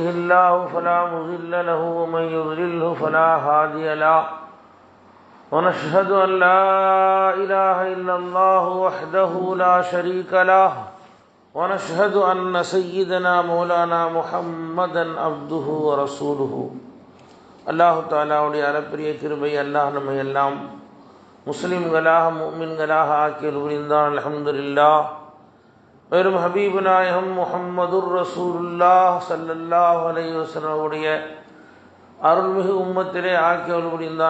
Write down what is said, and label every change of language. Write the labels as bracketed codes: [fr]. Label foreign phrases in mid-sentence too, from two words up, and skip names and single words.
[ar] الله فلا مضل له ومن يضلله فلا هادي له ونشهد أن لا إله إلا الله وحده لا شريك له ونشهد أن سيدنا مولانا محمدا عبده ورسوله [ta] அல்லாஹு தாலாவுடைய அளப்பரிய கிருபை அல்லாஹ் நம்மை எல்லாம் முஸ்லிம்களாக முஃமின்களாக ஆக்கியல் புரிந்தான். அல்ஹம்துலில்லாஹ். மேலும் ஹபீபு நாயகம் [ar] محمد رسول الله صلى الله عليه وسلم [ta] உடைய அருள்மிகு உம்மத்திலே ஆக்கியல் புரிந்தான்.